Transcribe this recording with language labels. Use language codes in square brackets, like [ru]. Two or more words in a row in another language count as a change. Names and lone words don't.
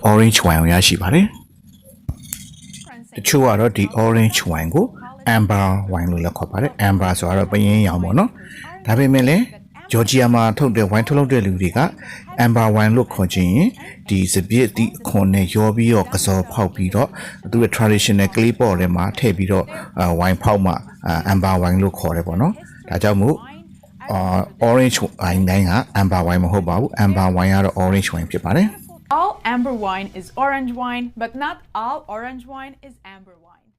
[en] orange wine [my] ကိုရရှိပါတယ်တချို့ကတော့ဒီ [en] orange wine [my] ကို [en] amber wine [my] လို့လည်းခေါ်ပါတယ် amber ဆိုတော့ပယင်းရောင်ပေါ့နော်ဒါပေမဲ့လည်းဂျော်ဂျီယာမှာထုတ်တဲ့ wine ထုတ်လုပ်တဲ့လူတွေက [en] amber wine [my] လို့ခေါ်ခြင်းဒီစပစ်ဒီအခွန်နဲ့ရောပြီးတော့ကစောဖောက်ပြီးတော့သူ့ရဲ့ [en] traditional clay pot [my] ထဲမှာထည့်ပြီးတော့ wine ဖောက်မှ [en] amber wine [my] လို့ခေါ်တယ်ပေါ့နော်ဒါကြောင့်မို့ [en] orange wine [my] တိုင်းက [en] amber wine [my] မဟုတ်ပါဘူး [en] amber wine [my] ကတော့ [en] orange wine [my] ဖြစ်ပါတယ် [en] All amber wine is orange wine, but not all orange wine is amber wine.